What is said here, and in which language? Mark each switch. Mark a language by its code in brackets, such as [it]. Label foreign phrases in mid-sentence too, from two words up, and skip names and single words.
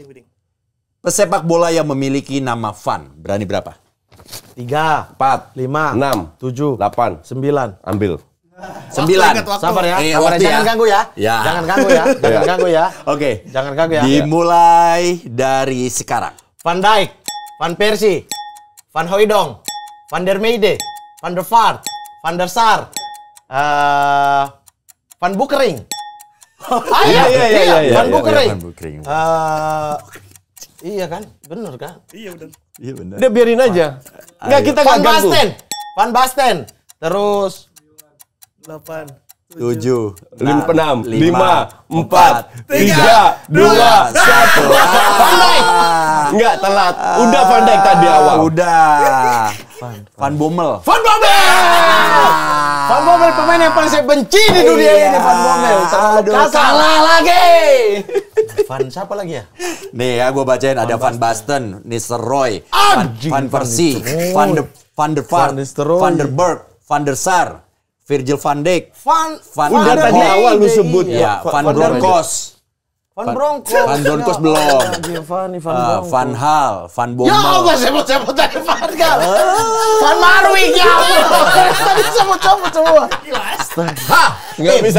[id] Pesepak bola yang memiliki nama Van, berani berapa? 3, 4, 5, 6, 7, 8, 9. ambil. 9. ingat waktu. Sabar ya, Iya, sabar ya. waktu Jangan ya. ganggu ya. Ya. Jangan ganggu ya. Jangan ganggu ya. Oke. Jangan ganggu ya. Dimulai dari sekarang. Van Dijk, Van Persie, Van Hooijdonk, Van der Meijde, Van der Vaart, Van der Sar, Van Boekering. Iya, Van iya, Boekering. Van Boekering. Iya kan, bener kan? Iya udah. Iya benar. Udah biarin aja. Enggak kita Van nggak ganggu. Basten, Van Basten. Terus 8. 7, 6, 5, 4, 3, 2, 1. Van Dijk. Enggak telat. Udah Van Dijk tadi awal. Udah. Van Bommel. Van Bommel. Van Bommel pemain yang paling saya benci di dunia Iya. ini. Van Bommel. Terlalu Aduh, kasar. kalah lagi. Van siapa lagi ya? Nih ya, gue bacain ada Van Basten, Nistelrooy, Anjing, Van Persie, Van Van der Vaart, Van Nistelrooy. Van der Berg, Van der Sar, Virgil van Dijk, Van Udah der tadi Meijde, awal lu sebut. ya, Van Van der Bronckhorst, Van Bronckhorst. Van Bronckhorst Ya belum. Allah, Giovanni Van Bronckhorst. Van Hal, Van Ya Bommel. Allah, sebut tadi Van Gaal. Van Marwijk, ya Allah. Tadi sebut semua. Nggak bisa.